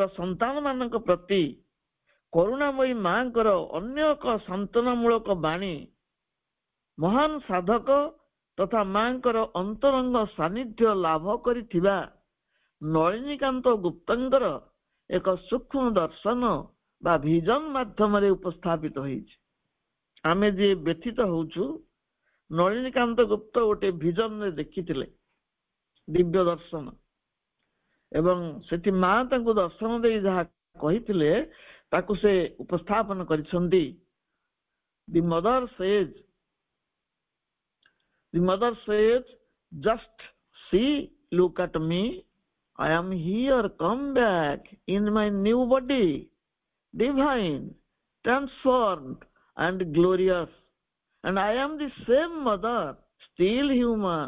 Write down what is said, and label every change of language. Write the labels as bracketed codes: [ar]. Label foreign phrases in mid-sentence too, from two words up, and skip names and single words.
[or] ସନ୍ତାନ ମାନଙ୍କ ପ୍ରତି କରୁଣାମୟୀ ମାଙ୍କର ଅନ୍ୟ ଏକ ସାନ୍ତ୍ୱନାମୂଳକ ବାଣୀ ମହାନ ସାଧକ ତଥା ମାଙ୍କର ଅନ୍ତରଙ୍ଗ ସାନ୍ନିଧ୍ୟ ଲାଭ କରିଥିବା ନଳିନୀକାନ୍ତ ଗୁପ୍ତଙ୍କର ଏକ ସୂକ୍ଷ୍ମ ଦର୍ଶନ ବା ଭିଜନ ମାଧ୍ୟମରେ ଉପସ୍ଥାପିତ ହେଇଛି। ଆମେ ଯିଏ ବ୍ୟଥିତ ହଉଛୁ, ନଳିନୀକାନ୍ତ ଗୁପ୍ତ ଗୋଟେ ଭିଜନରେ ଦେଖିଥିଲେ ଦିବ୍ୟ ଦର୍ଶନ, ଏବଂ ସେଠି ମା ତାଙ୍କୁ ଦର୍ଶନ ଦେଇ ଯାହା କହିଥିଲେ ତାକୁ ସେ ଉପସ୍ଥାପନ କରିଛନ୍ତି। [en] The mother says, just see, look at me, I am here, come back in my new body, divine, transformed and glorious, and I am the same mother, still human.